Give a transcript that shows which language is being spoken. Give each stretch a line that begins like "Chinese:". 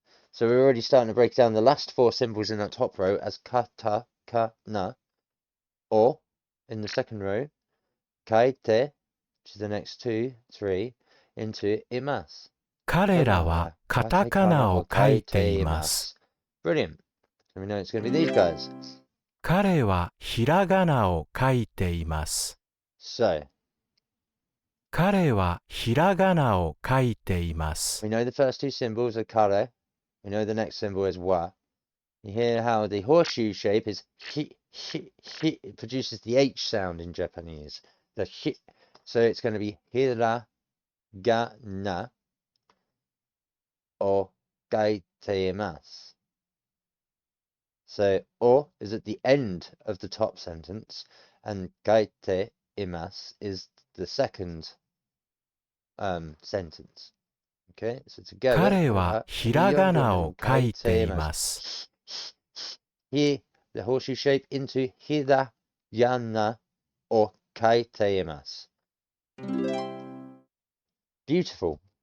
English: So we're already starting to break down the last four symbols in that top row as katakana, or in the second row, kaite, which is the next two, three, into imas.
Japanese: 彼らはカタカナを書いています。
English: Brilliant. So we know it's going to be these guys.
Japanese: 彼はひらがなを書いています。
English: So
Japanese: 彼はひらがなを書いています。
English: we know the first two symbols are kare. We know the next symbol is wa. You hear how the horseshoe shape is hi. It produces the H sound in Japanese. The hi. So it's going to be
Japanese: hira ga na o gaiteimasu.
English: So o is at the end of the top sentence, and gaiteimasu is the second sentence. Okay, so together
Japanese: 彼はひらがなを書いています。
English: Here, the horseshoe shape into
Japanese: hiragana or kaiteimasu.
English: Beautiful.